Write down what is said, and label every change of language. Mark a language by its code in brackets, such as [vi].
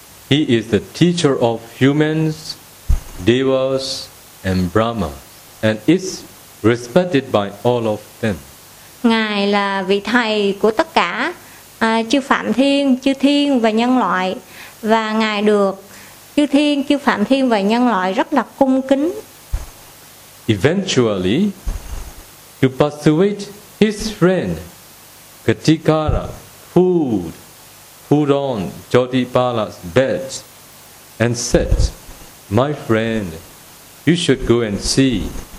[en] He is the teacher of humans, devas and Brahma, and is respected by all of them. [vi] Ngài là vị thầy của tất cả chư Phạm Thiên, chư Thiên và nhân loại, và Ngài được chư Thiên, chư Phạm Thiên và nhân loại rất là cung kính. [en] Eventually, to persuade his friend Katikara put on Jyotipala's bed and said, "My friend, you should go and see."